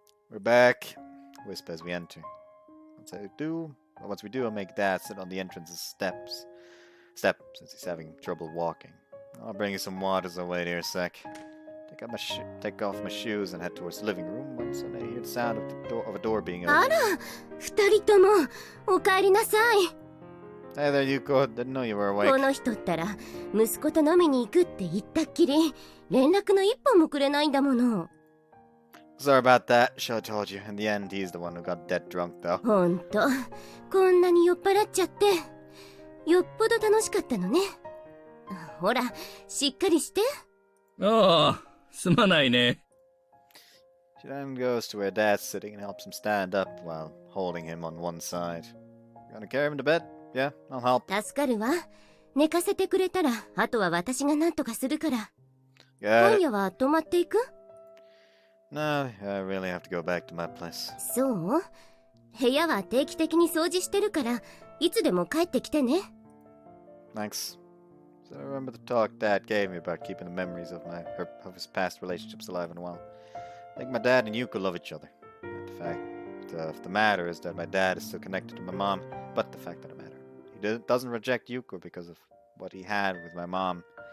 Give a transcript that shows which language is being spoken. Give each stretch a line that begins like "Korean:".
English: We're back. Whisper as we enter. Once we do, I'll make Dad sit on the entrance steps, since he's having trouble walking. I'll bring you some waters. I'll wait here a sec. Take off my shoes and head towards the living room when suddenly I hear the sound of a door being opened.
Japanese: あら、二人ともお帰りなさい。
English: Hey there, Yuko. Didn't know you were awake.
Japanese: この人ったら息子と飲みに行くって言ったっきり連絡の一本もくれないんだもの。
English: Sorry about that. Should have told you. In the end, he's the one who got dead drunk, though.
Japanese: ほんと、こんなに酔っ払っちゃってよっぽど楽しかったのね。ほら、しっかりして。ああ、すまないね。
English: She then goes to where Dad's sitting and helps him stand up while holding him on one side. You gonna carry him to bed? Yeah, I'll help.
Japanese: 助かるわ。寝かせてくれたら、あとは私が何とかするから。
English: Got
Japanese: 今
English: it.
Japanese: 夜は泊まっていく？
English: No, I really have to go back to my place.
Japanese: そう？部屋は定期的に掃除してるから、いつでも帰ってきてね。
English: Thanks. So I remember the talk Dad gave me about keeping the memories of his past relationships alive and well. I think my dad and Yuko love each other. The fact of the matter is that my dad is still connected to my mom, but the fact of the matter, he doesn't reject Yuko because of what he had with my mom.